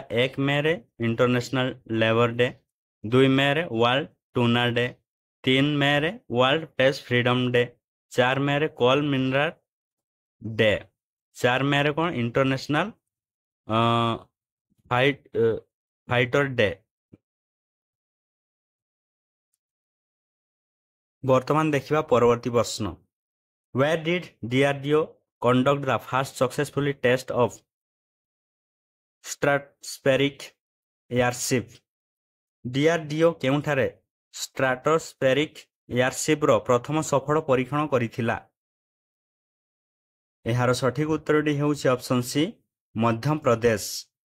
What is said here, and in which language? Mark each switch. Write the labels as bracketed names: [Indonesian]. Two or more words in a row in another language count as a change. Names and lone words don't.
[English] 1 May International Labour Day, 2 May World Tuna Day, 3 May World Press Freedom Day, 4 May Coal Mineral Day, 4 ମେରେ କ'ଣ International Fighter Day. [Odia] ବର୍ତ୍ତମାନ ଦେଖିବା ପରବର୍ତ୍ତୀ ପ୍ରଶ୍ନ, [English] Where did DRDO conduct the first successful test of stratospheric airship? [Odia] DRDO କେଉଁଠାରେ [English] stratospheric airship [Odia] ପ୍ରଥମ ସଫଳ ପରୀକ୍ଷଣ କରିଥିଲା? ଏହାର ସଠିକ ଉତ୍ତରଟି ହେଉଛି [English] option C [Odia] ମଧ୍ୟପ୍ରଦେଶ।